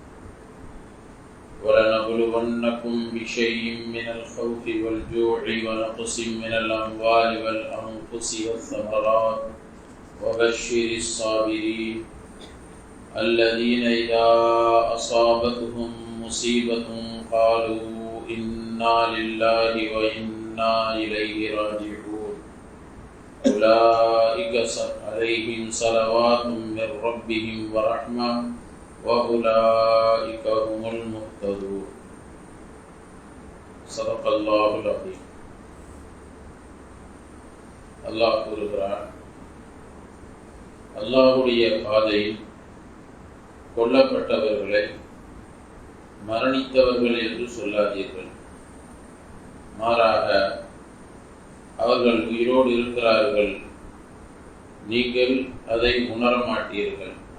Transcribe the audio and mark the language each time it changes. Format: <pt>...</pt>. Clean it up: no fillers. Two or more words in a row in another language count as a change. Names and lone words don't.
<ar>ولنبلونكم بشيء من الخوف والجوع ونقص من الأموال والأنفس والثمرات وبشر الصابرين الذين إذا أصابتهم مصيبة قالوا إنا لله وإنا إليه راجعون أولئك عليهم صلوات من ربهم ورحمة وأولئك هم المهتدون صدق الله العظيم.</ar> <ta>அல்லாஹ் கூறுகிறார், அல்லாஹ்வுடைய பாதையில் கொல்லப்பட்டவர்களை மரணித்தவர்கள் என்று சொல்லாதீர்கள், மாறாக அவர்கள் உயிரோடு இருக்கிறார்கள், நீங்கள் அதை உணர மாட்டீர்கள்.</ta>